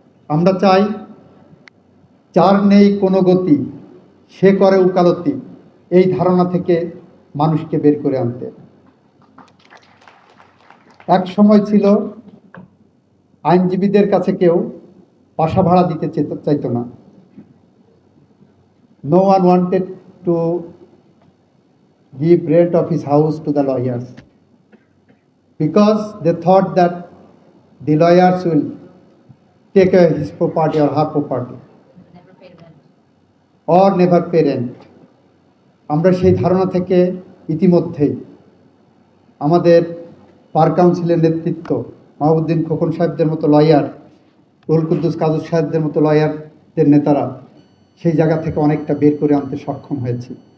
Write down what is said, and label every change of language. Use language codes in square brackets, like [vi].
[bn] আমরা চাই যার নেই কোনো গতি সে করে উকালতি, এই ধারণা থেকে মানুষকে বের করে আনতে। এক সময় ছিল আইনজীবীদের কাছে কেউ বাসা ভাড়া দিতে চাইতো না। [en] No one wanted to give rent of his house to the lawyers because they thought that the lawyers will take away his property or her property or never pay rent. [bn] আমরা সেই ধারণা থেকে ইতিমধ্যেই আমাদের বার কাউন্সিলের নেতৃত্ব, মাহমুদ্দিন খোকন সাহেবদের মতো লয়ার, রুহুল কুদ্দুস কাজী সাহেবদের মতো লয়ারদের নেতারা সেই জায়গা থেকে অনেকটা বের করে আনতে সক্ষম হয়েছি।